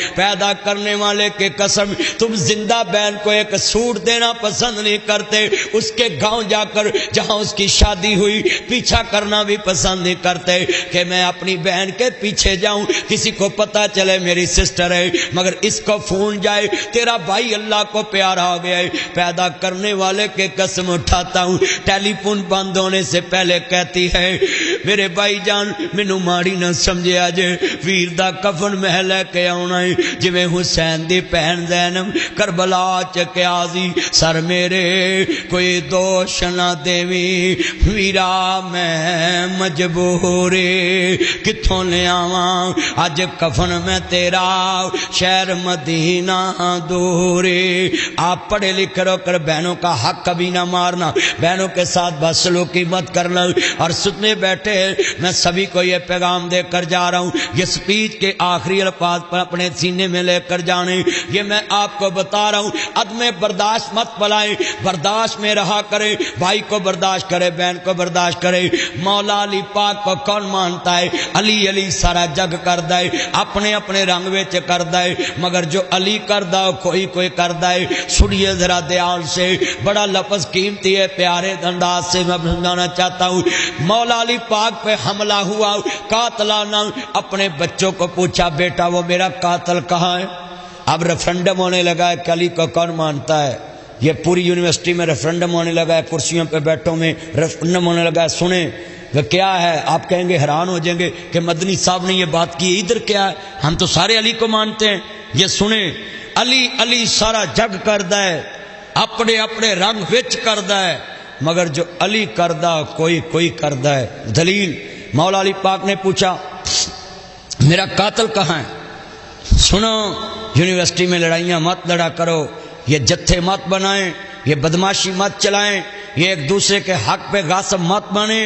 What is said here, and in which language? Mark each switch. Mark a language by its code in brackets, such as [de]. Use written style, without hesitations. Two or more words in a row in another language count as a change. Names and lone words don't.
[ur] پیدا کرنے والے کے قسم تم زندہ بہن کو ایک سوٹ دینا پسند نہیں کرتے، اس کے گاؤں جا کر جہاں اس کی شادی ہوئی پیچھا کرنا بھی پسند نہیں کرتے کہ میں اپنی بہن کے پیچھے جاؤں، کسی کو پتا چلے میری سسٹر ہے، مگر اس کو فون جائے تیرا بھائی اللہ کو پیارا ہو گیا ہے. پیدا کرنے والے کے قسم اٹھاتا ہوں، ٹیلی فون بند ہونے سے پہلے کہتی ہے میرے بھائی جان [pa] مینوں ماڑی نہ سمجھیا جے، ویر دا کفن میں لے کے آنا ہے جویں حسین دی بہن زینب کربلا چکیا سی. سر میرے کوئی دوش نہ دیوی ویرا میں مجبور کتھوں لے آواں اج کفن میں تیرا شہر مدینہ دورے. [ur] آپ پڑھے لکھے رو کر بہنوں کا حق کبھی نہ مارنا، بہنوں کے ساتھ بدسلوکی مت کرنا. اور سننے بیٹھے میں سبھی کو یہ پیغام دے کر جا رہا ہوں، یہ سپیچ کے آخری الفاظ پر اپنے سینے میں لے کر جانے. یہ میں آپ کو بتا رہا ہوں، عدم برداشت مت پلائیں، برداشت میں رہا کریں. بھائی کو برداشت کرے، بہن کو برداشت کرے. مولا علی پاک کو کون مانتا ہے؟ [pa] علی علی سارا جگ کردا ہے، اپنے اپنے رنگ وچ کردا ہے، مگر جو علی کردا کوئی کوئی کردا ہے. [ur] سنیے ذرا دھیان سے، بڑا لفظ قیمتی ہے، پیارے انداز سے میں سمجھانا چاہتا ہوں. مولا علی پاک پہ حملہ ہوا، قاتلانہ اپنے بچوں کو پوچھا بیٹا وہ میرا قاتل کہاں ہے؟ اب ریفرنڈم ہونے لگا ہے کہ علی کو کون مانتا ہے. یہ پوری یونیورسٹی میں ریفرنڈم ہونے لگا ہے، کرسیوں پہ بیٹھوں میں ریفرنڈم ہونے لگا ہے. سنیں وہ کیا ہے، آپ کہیں گے حیران ہو جائیں گے کہ مدنی صاحب نے یہ بات کی، ادھر کیا ہے؟ ہم تو سارے علی کو مانتے ہیں. یہ سنیں، [pa] علی علی سارا جگ کردا ہے، اپنے اپنے رنگ وچ کردا ہے، مگر جو علی کردا کوئی کوئی کردا ہے. [ur] دلیل مولا علی پاک نے پوچھا میرا قاتل کہاں ہے؟ سنو یونیورسٹی میں لڑائیاں مت لڑا کرو، یہ جتھے مت بنائیں، یہ بدماشی مت چلائیں، یہ ایک دوسرے کے حق پہ غاصب مت بنیں۔